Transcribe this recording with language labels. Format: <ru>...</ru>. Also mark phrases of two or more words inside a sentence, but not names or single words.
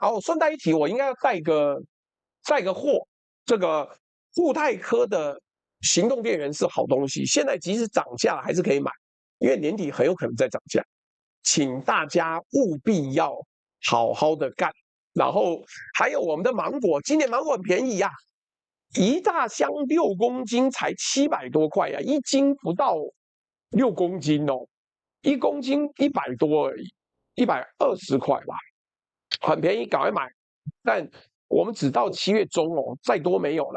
<zh>哦，順帶一提，我應該要帶個貨，這個固態科的行動電源是好東西，現在即使漲價了還是可以買，因為年底很有可能再漲價，請大家務必要好好的幹。然後還有我們的芒果，今年芒果很便宜呀，一大箱6公斤才700多塊呀，1斤不到6公斤哦，1公斤100多而已，120塊吧，很便宜，趕快買。但我們只到7月中哦，再多沒有了。</zh>